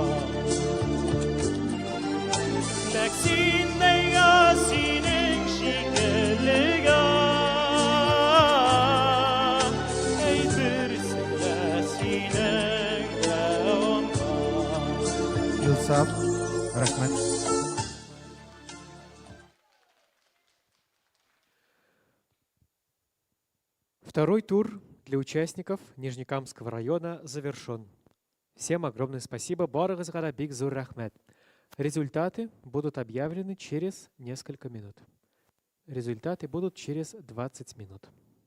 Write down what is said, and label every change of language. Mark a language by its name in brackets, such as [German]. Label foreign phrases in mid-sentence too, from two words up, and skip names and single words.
[Tatar] Нәк синдәйгә синең шикеллегә, әйтерсең дә синең дәвамга. Илсаф, рахмет. [Russian] Второй тур для участников Нижнекамского района завершен. Всем огромное спасибо. [Tatar] Барыгызга да бик зур рахмет. [Russian] Результаты будут объявлены через несколько минут. Результаты будут через 20 минут.